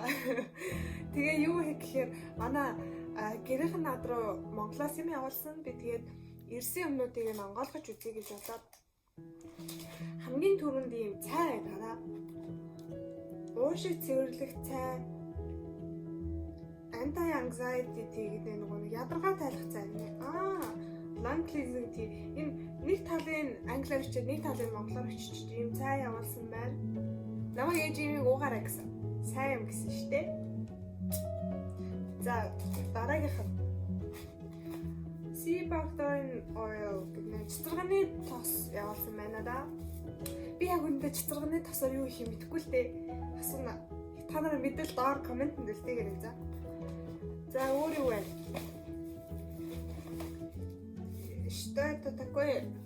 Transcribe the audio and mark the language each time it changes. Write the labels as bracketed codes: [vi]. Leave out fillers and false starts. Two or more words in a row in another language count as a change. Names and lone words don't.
[mn] Тэгээ юу хийх гэхээр манай гэрийнхэн над руу Монголоос юм явуулсан. Би тэгээд ирсэн юмнуудыг нь онгойлгож үзье гэж бодоод хамгийн түрүүнд ийм цай байна. Уушиг цэвэрлэх цай. Anti-anxiety гэдэг нэг ядаргаа тайлах цай нэ. [en] Lung cleansing tea. [mn] Энэ нэг талын англиар хичээд нэг талын монголоор хичиж ийм цай явуулсан байна. Намайг ээж имийг уугаарай гэсэн. Сайн юм гэсэн шүү дээ. За дараагийнх нь [en] sea buckthorn oil [mn] гэдэг цэцэргэний тос явуулсан байна да. Би яг үүндээ цэцэргэний тосоор юу хийх юм мэдэхгүй л дээ. Асууна. Та нараа мэдвэл доор комментэнд үлдээгээрэй за. За өөр юу вэ? [ru] Что это такое?